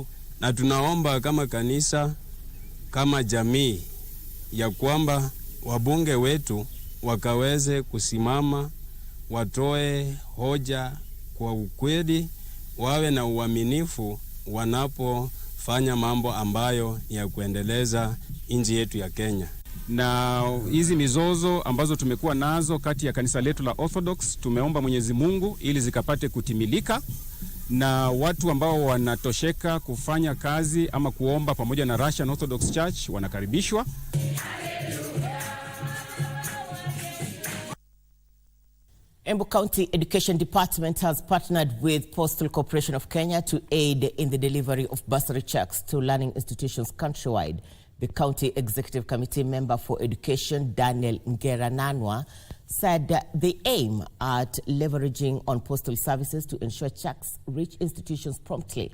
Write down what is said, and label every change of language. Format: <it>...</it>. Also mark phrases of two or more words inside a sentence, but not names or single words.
<sw>Na tunaomba kama kanisa, kama jamii, ya kwamba wabunge wetu wakaweze kusimama, watoe hoja kwa ukweli, wawe na uaminifu wanapofanya mambo ambayo ya kuendeleza nchi yetu ya Kenya. Na hizi mizozo ambazo tumekuwa nazo kati ya kanisa letu la Orthodox, tumeomba Mwenyezi Mungu ili zikapate kutimilika, na watu ambao wanatosheka kufanya kazi ama kuomba pamoja na Russian Orthodox Church wanakaribishwa.</sw> <en>Embu County Education Department has partnered with Postal Corporation of Kenya to aid in the delivery of bursary checks to learning institutions countrywide. The County Executive Committee member for Education, Daniel Ngerananwa, said they aim at leveraging on postal services to ensure checks reach institutions promptly.</en>